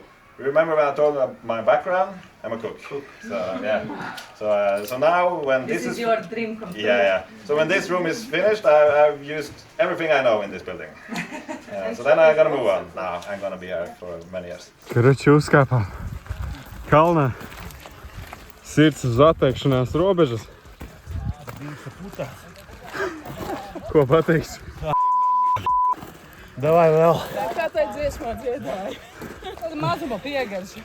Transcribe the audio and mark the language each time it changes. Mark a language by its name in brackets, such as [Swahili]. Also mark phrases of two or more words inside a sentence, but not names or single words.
[English] Remember when I told you my background? I'm a cook. So yeah. So now when this is your dream come true. Yeah. So when this room is finished, I've used everything I know in this building. So then I'm gonna move on. Now I'm gonna be here for many years. [Latvian] Korоче, uzkāpām kalnā. Sirds uz atteikšanās robežas. Ko pateiksi? Davai vēl. Kā tai dziesmā dziedāja? Tāda mazuma piegarša.